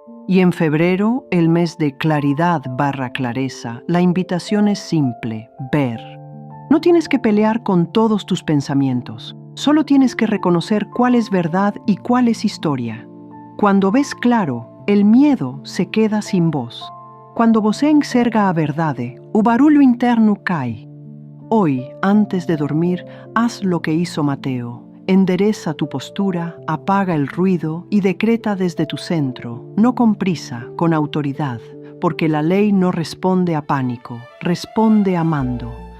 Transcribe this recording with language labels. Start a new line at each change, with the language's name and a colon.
Spanish: Y en febrero, el mes de claridad/clareza, la invitación es simple: ver. No tienes que pelear con todos tus pensamientos, solo tienes que reconocer cuál es verdad y cuál es historia. Cuando ves claro, el miedo se queda sin voz.
Portuguese: Quando você enxerga a verdade, o barulho interno cai.
Spanish: Hoy, antes de dormir, haz lo que hizo Mateo. Endereza tu postura, apaga el ruido y decreta desde tu centro, no con prisa, con autoridad, porque la ley no responde a pánico, responde amando.